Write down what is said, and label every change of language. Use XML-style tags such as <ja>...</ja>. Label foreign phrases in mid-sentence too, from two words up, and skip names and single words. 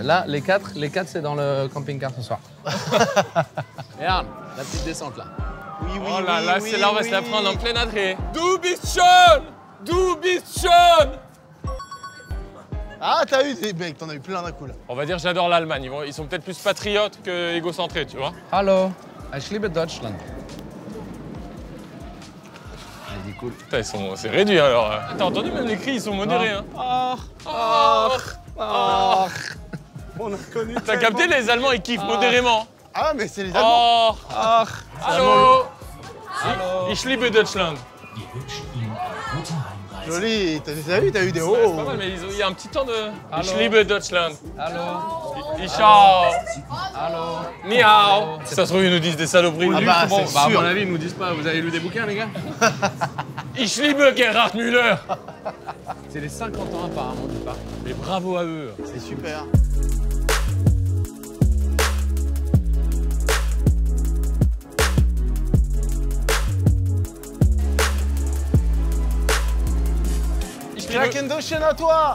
<fr>Là, les quatre, c'est dans le camping-car ce soir. Regarde, la petite descente, là. Oui, oh là là, c'est là, on va se la prendre en plein adré. Dubichon. Ah, t'as eu des mecs, t'en as eu plein d'un coup, là. On va dire j'adore l'Allemagne. Ils sont peut-être plus patriotes que égocentrés, tu vois.</fr> <de>Hallo, ich liebe Deutschland.</de> <fr>Cool. Putain, c'est réduit alors. T'as entendu même les cris, ils sont modérés. Hein. On a connu. T'as capté, les Allemands ils kiffent modérément. Ah, mais c'est les Allemands.</fr> <de>Hallo. Ich liebe Deutschland.</de> <fr>Joli, t'as eu des hauts. C'est pas mal, mais il y a un petit temps de.</fr> <de>Ich liebe Deutschland. Hallo. Ciao. Hallo. Miao.</de> <fr>Ça se trouve, ils nous disent des saloperies. Ah bah, c'est sûr. À mon avis, ils nous disent pas. Vous avez lu des bouquins, les gars?</fr> <de>Ich liebe Gerhard Müller.</de> <fr>C'est les 50 ans apparemment du parc. Mais bravo à eux. C'est super. Kraken Ocean à toi.</fr>